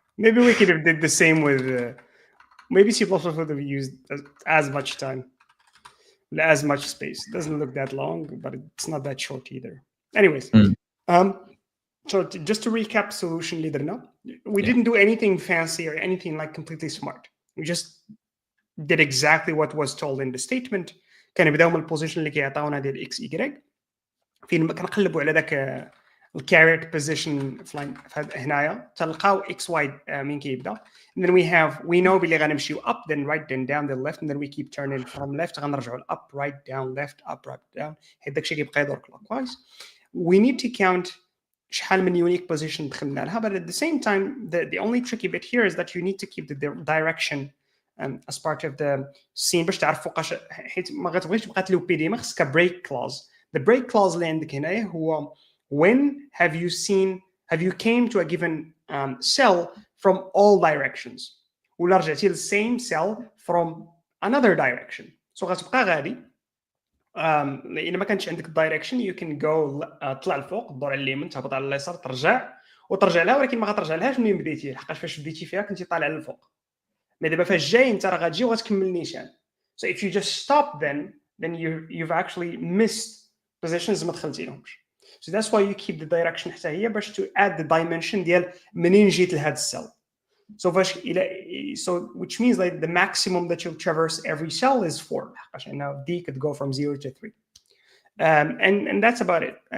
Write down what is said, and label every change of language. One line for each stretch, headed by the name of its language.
English: Maybe we could have did the same with... maybe C++ would have used as much time. As much space. It doesn't look that long, but it's not that short either. Anyways. So just to recap solution leaderna, we didn't do anything fancy or anything like completely smart. We just did exactly what was told in the statement.
Arabic: كان بداو من البوزيشن اللي كيعطاونا ديال اكس واي فين ما كنقلبوا على داك الكاريت بوزيشن هنايا تلقاو اكس واي من كيبدا.
English: And then we know
Arabic: بلي غنمشيو
English: up then right then down then left and then we keep turning from left
Arabic: غنرجعوا
English: up right down left up right down
Arabic: حيت داكشي كيبقى يدور
English: clockwise. We need to count
Arabic: شحال من
English: unique position
Arabic: دخلنا لها,
English: but at the same time the only tricky bit here is that you need to keep the direction as part of the scene
Arabic: باش تعرف فوقاش حيت ما غتبغيش تبقى تلوبي ديما خصك
English: break clause. The break clause
Arabic: اللي عندك هنايا
English: هو when have you came to a given cell from all directions
Arabic: ولا رجعتي
English: same cell from another direction.
Arabic: So غتبقى غادي لان ما كانش عندك
English: direction you can go
Arabic: طلع الفوق دور على اليمين تهبط على اليسار ترجع وترجع لها، ولكن ما غترجع لهاش منين بديتي، لحقاش فاش بديتي فيها كنتي طالع للفوق. مي دابا فاش جاي انت راه غتجي وغتكمل نيشان.
English: So if you just stop then you've actually missed positions
Arabic: ما دخلتيلهمش.
English: So that's why you keep the direction
Arabic: حتى هي باش
English: to add the dimension
Arabic: ديال منين جيت لهاد السيل.
English: So فاش so which means like the maximum that you'll traverse every cell is 4
Arabic: لحقاش انه
English: D could go from 0 to 3. And that's about it.